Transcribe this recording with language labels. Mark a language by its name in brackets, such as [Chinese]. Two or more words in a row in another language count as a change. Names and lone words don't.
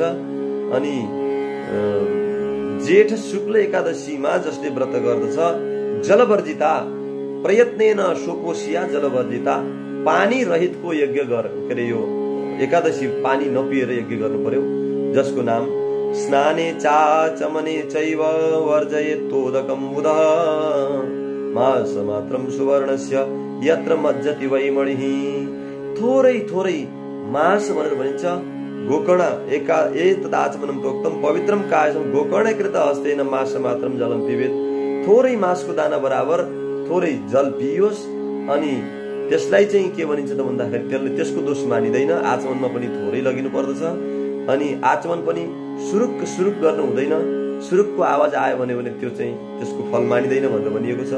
[Nepali] अनि जेठ शुक्ल एकादशीमा जसले व्रत गर्दछ [Sanskrit] जलवर्जिता प्रयत्नेन शोकोशिया जलवर्जिता, [Nepali] पानी रहितको यज्ञ के अरे यो एकादशी पानी नपिएर यज्ञ गर्नु पर्यो, जसको नाम [Sanskrit] स्नाने चाचमने चैव वर्जयेत्तोदकं बुधः मासमात्रं सुवर्णस्य यत्र मज्जति वै मणिः। [Nepali] थोरै थोरै मास भनेर भनिन्छ। [Sanskrit] गोकर्ण एतदाचमनं प्रोक्तं पवित्रं कायं गोकर्णकृत हस्तेन मासमात्रं जलं पिबेत्। [Nepali] थोरै मासको दाना बराबर थोरै जल पियोस्। अनि त्यसलाई चाहिँ के भनिन्छ त भन्दाखेरि त्यसको दोष मानिदैन। आचमनमा पनि थोरै लगिनु पर्दछ। अनि आचमन पनि सुरुक सुरुक गर्नु हुँदैन। सुरुकको आवाज आयो भने त्यो चाहिँ त्यसको फल मानिदैन भनेर भनिएको छ।